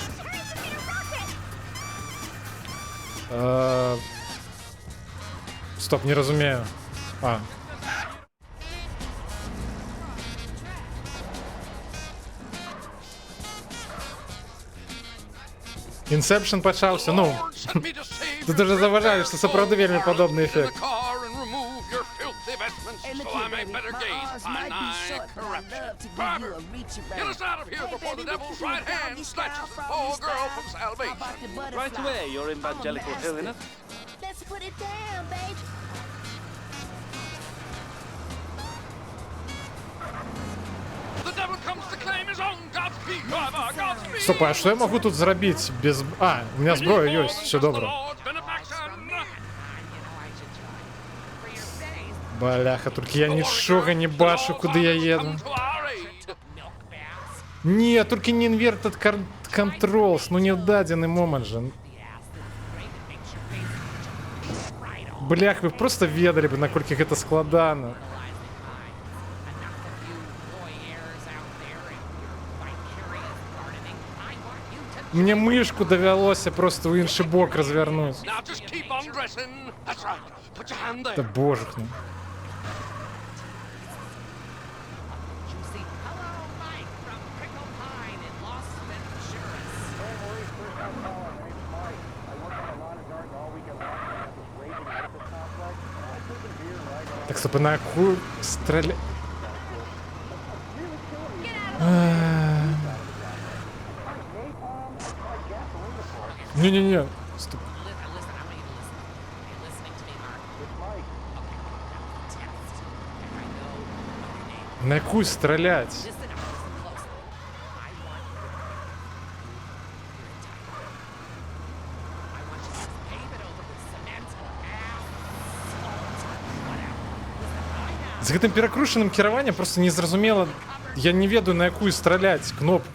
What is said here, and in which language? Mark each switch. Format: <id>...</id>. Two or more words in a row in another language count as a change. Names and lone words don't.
<be>Стоп, не разумею. Inception пачаўся, ну. Тут уже заважалі, што сапраўды вельмі падобны эфект.</be> <en>Right away, your evangelical holiness. Let's put it down, babe. The devil comes to claim his own. Godspeed, driver. Godspeed.</en> <be>Стоп, а што я магу тут зрабіць без...</be> <ru>у меня</ru> <be>зброя ёсць, все добра. Бляха, толькі я нічога не бачу, куды я еду. Не, толькі не</be> <en>inverted controls,</en> <be>ну не ў дадзены момант жа. Блях, вы просто ведалі бы, наколькі гэта складана. Мне мышку давялося просто ў іншы бок развярнуць. Да божухну.</be> <uk>Так, стоп, на яку стріля... Не-не-не, стоп. На яку стрелять?</uk> <be>З гэтым перакручаным кіраваннем просто незразумела, я не ведаю, на якую страляць кнопку.</be>